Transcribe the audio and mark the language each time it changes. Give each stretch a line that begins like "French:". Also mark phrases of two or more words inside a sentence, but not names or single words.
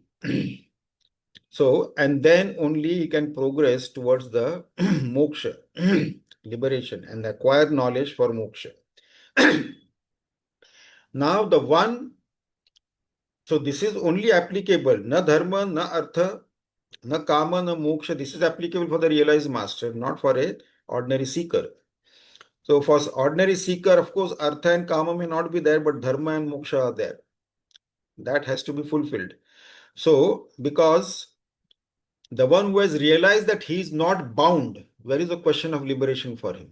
English: So, and then only he can progress towards the moksha, liberation, and acquire knowledge for moksha. Now, the one, so this is only applicable,
Sanskrit: na dharma, na artha, na kama, na moksha.
English: This is applicable for the realized master, not for a ordinary seeker. So, for ordinary seeker, of course, artha and kama may not be there, but dharma and moksha are there. That has to be fulfilled. So, because the one who has realized that he is not bound, where is the question of liberation for him?